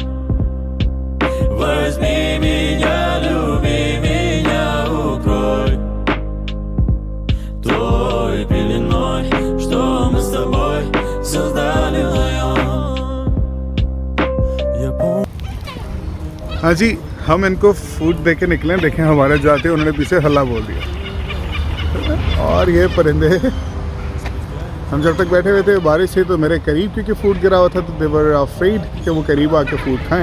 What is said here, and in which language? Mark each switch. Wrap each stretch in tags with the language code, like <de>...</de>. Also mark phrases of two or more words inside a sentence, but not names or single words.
<ru>Возьми меня, люби меня, укрой той пеленой, что мы с тобой создали вдвоем. Я помню.</ru> <hi>हाँ जी, हम इनको फूड दे के निकले, देखें हमारे जाते उन्होंने पीछे हल्ला बोल दिया। और ये परिंदे हम जब तक बैठे हुए थे बारिश थी तो मेरे करीब क्योंकि फूड गिरा हुआ था तो</hi> <en>they were afraid</en> <hi>कि वो करीब आके फूड खाएं।</hi>